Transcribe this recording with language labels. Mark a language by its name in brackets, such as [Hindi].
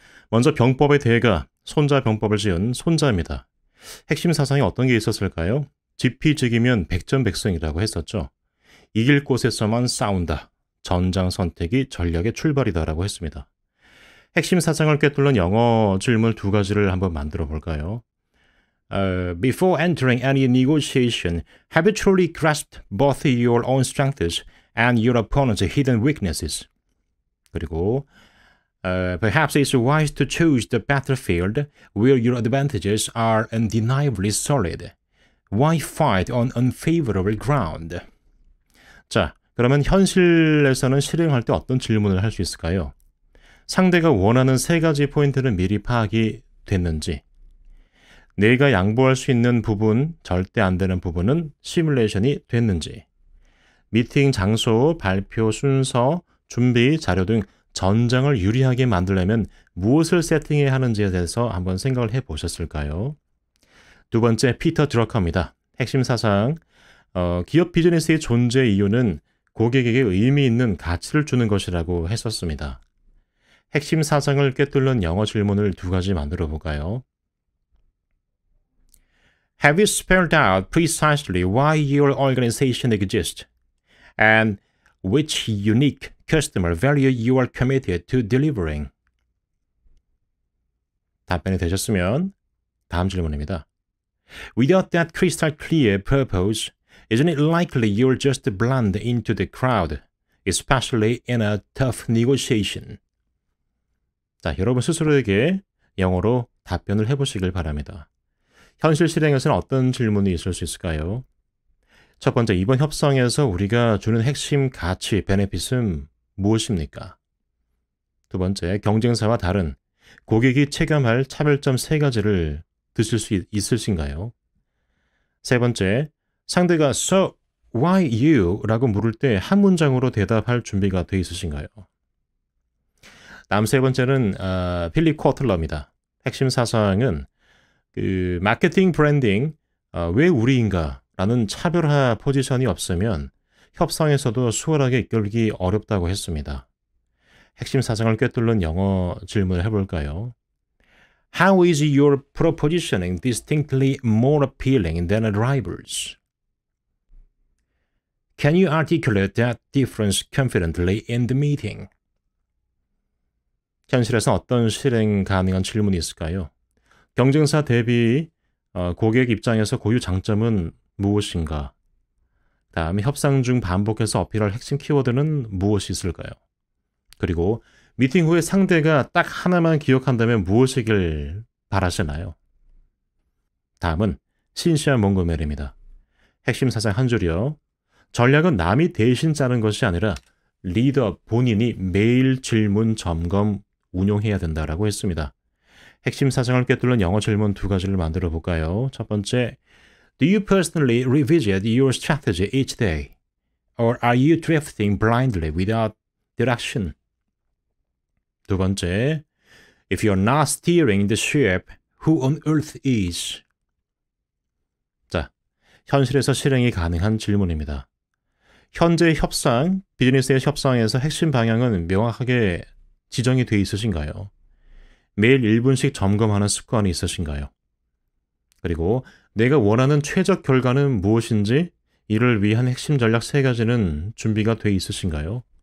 [Korean] 먼저 병법의 대가, 손자 병법을 지은 손자입니다. 핵심 사상이 어떤 게 있었을까요? 지피지기면 백전백승이라고 했었죠. 이길 곳에서만 싸운다. 전장 선택이 전략의 출발이다라고 했습니다. 핵심 사상을 꿰뚫는 영어 질문 2가지를 한번 만들어 볼까요? [English] Before entering any negotiation, have you truly grasped both your own strengths and your opponent's hidden weaknesses? [Korean] 그리고 [English] Perhaps it's wise to choose the battlefield where your advantages are undeniably solid. Why fight on unfavorable ground? [Korean] 자, 그러면 현실에서는 실행할 때 어떤 질문을 할 수 있을까요? 상대가 원하는 3가지 포인트를 미리 파악이 됐는지, 내가 양보할 수 있는 부분, 절대 안 되는 부분은 시뮬레이션이 됐는지, 미팅 장소, 발표 순서, 준비 자료 등 전장을 유리하게 만들려면 무엇을 세팅해야 하는지에 대해서 한번 생각을 해보셨을까요? 두 번째, 피터 드러커입니다. 핵심 사상, 기업 비즈니스의 존재 이유는 고객에게 의미 있는 가치를 주는 것이라고 했었습니다. 핵심 사상을 꿰뚫는 영어 질문을 두 가지 만들어 볼까요? [English] Have you spelled out precisely why your organization exists and which unique customer value you are committed to delivering? [Korean] 답변이 되셨으면 다음 질문입니다. [English] Without that crystal clear purpose, isn't it likely you'll just blend into the crowd, especially in a tough negotiation? [Korean] 자, 여러분 스스로에게 영어로 답변을 해보시길 바랍니다. 현실 실행에서는 어떤 질문이 있을 수 있을까요? 첫 번째, 이번 협상에서 우리가 주는 핵심 가치, 베네핏은 무엇입니까? 두 번째, 경쟁사와 다른 고객이 체감할 차별점 세 가지를 드실 수 있으신가요? 세 번째, 상대가 [English] So, why you? [Korean] 라고 물을 때 한 문장으로 대답할 준비가 돼 있으신가요? 다음 세 번째는 필립 코틀러입니다. 핵심 사상은 마케팅 브랜딩, 왜 우리인가? 라는 차별화 포지션이 없으면 협상에서도 수월하게 이끌기 어렵다고 했습니다. 핵심 사상을 꿰뚫는 영어 질문을 해볼까요? [English] How is your propositioning distinctly more appealing than a rival's? Can you articulate that difference confidently in the meeting? [Korean] 현실에서 어떤 실행 가능한 질문이 있을까요? 경쟁사 대비 고객 입장에서 고유 장점은 무엇인가? 다음에 협상 중 반복해서 어필할 핵심 키워드는 무엇이 있을까요? 그리고 미팅 후에 상대가 딱 하나만 기억한다면 무엇이길 바라시나요? 다음은 신시아 몽고메리입니다. 핵심 사상 한 줄이요. 전략은 남이 대신 짜는 것이 아니라 리더 본인이 매일 질문 점검 운용해야 된다라고 했습니다. 핵심 사상을 꿰뚫는 영어 질문 두 가지를 만들어 볼까요? 첫 번째, [English] Do you personally revisit your strategy each day? Or are you drifting blindly without direction? [Korean] 두 번째, [English] If you're not steering the ship, who on earth is? [Korean] 자, 현실에서 실행이 가능한 질문입니다. 현재 협상, 비즈니스의 협상에서 핵심 방향은 명확하게 지정이 돼 있으신가요? 매일 1분씩 점검하는 습관이 있으신가요? 그리고 내가 원하는 최적 결과는 무엇인지 이를 위한 핵심 전략 세 가지는 준비가 돼 있으신가요?